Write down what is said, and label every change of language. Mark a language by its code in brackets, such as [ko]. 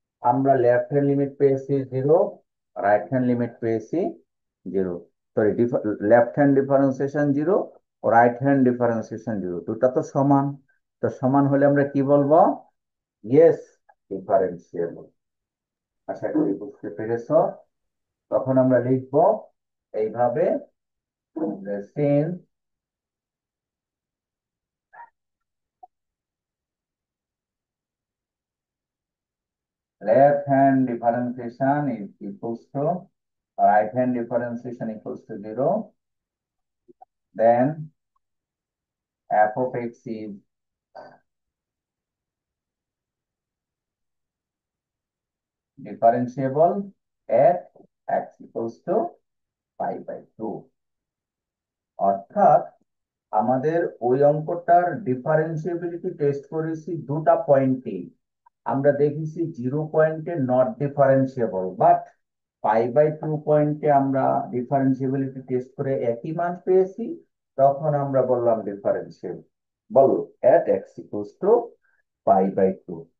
[bn] আমরা left hand limit পেয়েছি 0, right hand limit পেয়েছি 0। Sorry, left hand differentiation 0, right hand differentiation 0, দুটা তো সমান। তো সমান হলে আমরা কি বলবো, ইয়েস ডিফারেন্সিয়েবল। আশা করি বুঝতে পেরেছো। তখন আমরা লিখবো এইভাবে, [en] since left hand differentiation is equals to right hand differentiation equals to 0, then f of x is differentiable at x equals to π/2। [bn] অর্থাৎ আমাদের ওই অঙ্কটার ডিফারেন্সিবিলিটি টেস্ট করেছি দুটা পয়েন্টে। আমরা দেখেছি 0 পয়েন্টে নট ডিফারেন্সিয়েবল, বাট π/2 পয়েন্টে আমরা ডিফারেন্সিবিলিটি টেস্ট করে একই মান পেয়েছি, তখন আমরা বললাম ডিফারেন্সিয়েবল, বলো এট এক্স ইকুয়ালস টু π/2।